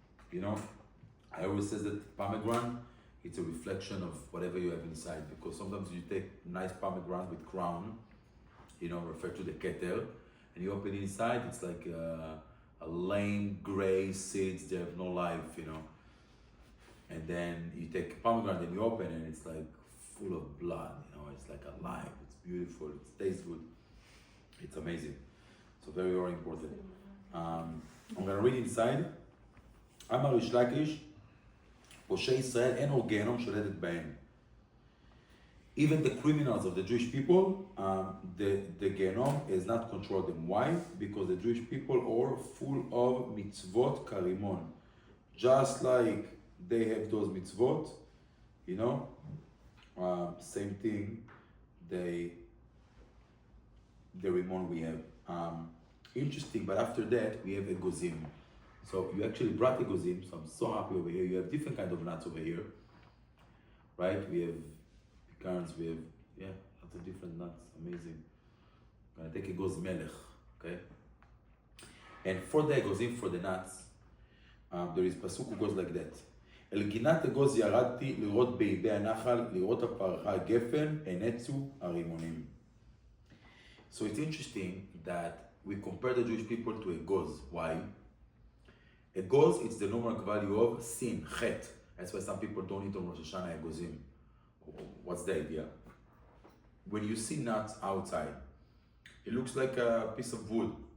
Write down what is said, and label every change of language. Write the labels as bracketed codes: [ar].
[en] You know, I always say that pomegranate, it's a reflection of whatever you have inside, because sometimes you take nice pomegranate with crown, you know, refer to the ketel, and you open inside, it's like a lame gray seeds, they have no life, you know. And then you take pomegranate and you open and it's like full of blood, you know, it's like alive, it's beautiful, it tastes good, it's amazing. So very, very important. I'm gonna read inside. [he] אמר ריש לקיש, פושעי ישראל אין עוד גיהנום שולטת בהם. [en] Even the criminals of the Jewish people, the Gehenom is not controlled them. Why? Because the Jewish people are full of mitzvot karimon. Just like they have those mitzvot, you know, same thing, the rimon we have. Interesting, but after that we have egozim. So you actually brought egozim, so I'm so happy over here. You have different kind of nuts over here, right? We have pecans, we have, lots of different nuts, amazing. I'm gonna take egoz melech, okay? And for the egozim, for the nuts, there is pasuk who goes like that. [he] אל גינת אגוז ירדתי לראות באיבי הנחל, לראות הפרחה גפן, הנצו הרימונים. [en] So it's interesting that we compare the Jewish people to egoz. Why? Egoz, it's the numeric value of sin, chet. That's why some people don't eat on Rosh Hashanah egozim. What's the idea? When you see nuts outside, it looks like a piece of wood.